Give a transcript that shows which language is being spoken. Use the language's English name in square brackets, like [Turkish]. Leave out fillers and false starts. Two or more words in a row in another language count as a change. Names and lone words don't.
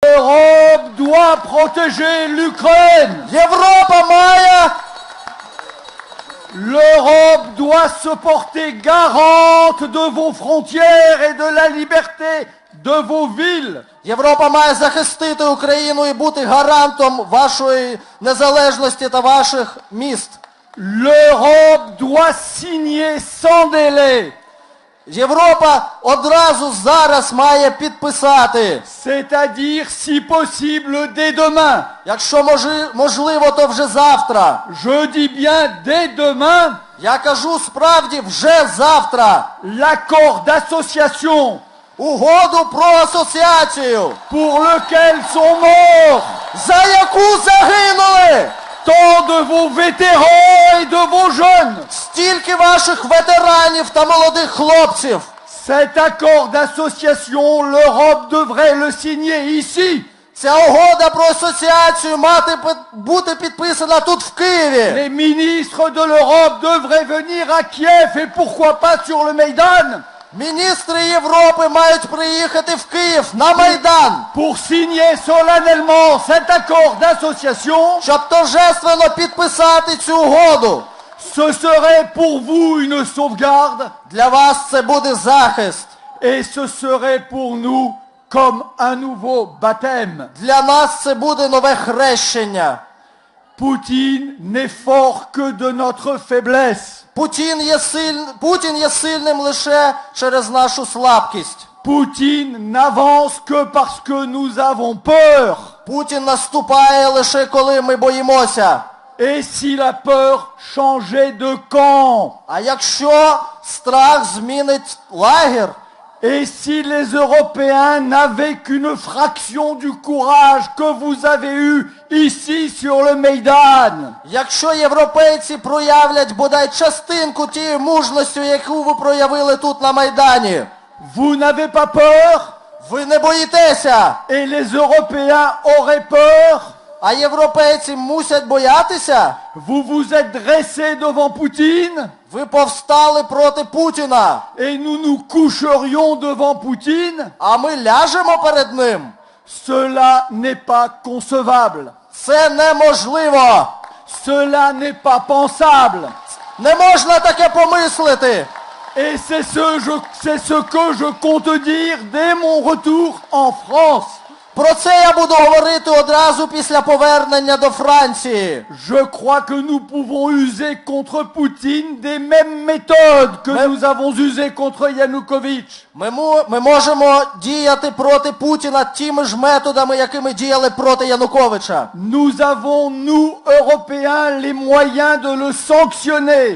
[French] L'Europe doit protéger l'Ukraine. [Ukrainian] Європа має [French] L'Europe doit se porter garante de vos frontières et de la liberté de vos villes. [Ukrainian] Європа має захистити Україну і бути гарантом вашої незалежності та ваших міст. [French] L'Europe doit signer sans délai. [Ukrainian] Європа одразу зараз має підписати. [French] C'est-à-dire, si possible, dès demain. [Ukrainian] Якщо можливо, то вже завтра. [French] Je dis bien dès demain, [Ukrainian] Я кажу справді вже завтра. [French] l'accord d'association [Ukrainian] Угоду про асоціацію, [French] pour lequel sont morts [Ukrainian] за яку загинули [French] tant de vos vétérans et de vos jeunes. [Ukrainian] стільки ваших ветеранів та молодих хлопців. [French] Cet accord d'association, l'Europe devrait le signer ici. [Ukrainian] Ця угода про асоціацію бути підписана тут в Києві. [French] Les ministres de l'Europe devraient venir à Kiev et pourquoi pas sur le Maïdan [Ukrainian] Міністри Європи мають приїхати в Київ на Майдан, [French] pour signer solennellement cet accord d'association. [Ukrainian] щоб торжественно підписати цю угоду. [French] Ce serait pour vous une sauvegarde [Ukrainian] Для вас це буде захист. [French] et ce serait pour nous comme un nouveau baptême. [Ukrainian] Для нас це буде нове хрещення. [French] Poutine n'est fort que de notre faiblesse. [Ukrainian] Путін є сильним лише через нашу слабкість. [French] Poutine n'avance que parce que nous avons peur. [Ukrainian] Путін наступає лише коли ми боїмося. [French] Et si la peur changeait de camp? [Ukrainian] А якщо страх змінить лагер? [French] Et si les Européens n'avaient qu'une fraction du courage que vous avez eu ici sur le Maïdan? [Ukrainian] Якщо європейці проявлять бодай частинку тієї мужності, яку ви проявили тут на Майдані, [French] Vous n'avez pas peur? [Ukrainian] ви не боїтеся, [French] Et les Européens auraient peur? [Ukrainian] а європейці мусять боятися? [French] Vous vous êtes dressés devant Poutine? [Ukrainian] Ви повстали проти Путіна, [French] Et nous nous coucherions devant Poutine? [Ukrainian] а ми ляжемо перед ним? [French] Cela n'est pas concevable. [Ukrainian] Це неможливо. [French] Cela n'est pas pensable. [Ukrainian] Не можна таке помислити. [French] Et c'est ce que je compte dire dès mon retour en France. [Ukrainian] Про це я буду говорити одразу після повернення до Франції. [French] Je crois que nous pouvons user contre Poutine des mêmes méthodes que nous avons usées contre Yanukovych. [Ukrainian] Ми можемо діяти проти Путіна тими ж методами, якими діяли проти Януковича. [French] Nous avons, nous, Européens, les moyens de le sanctionner.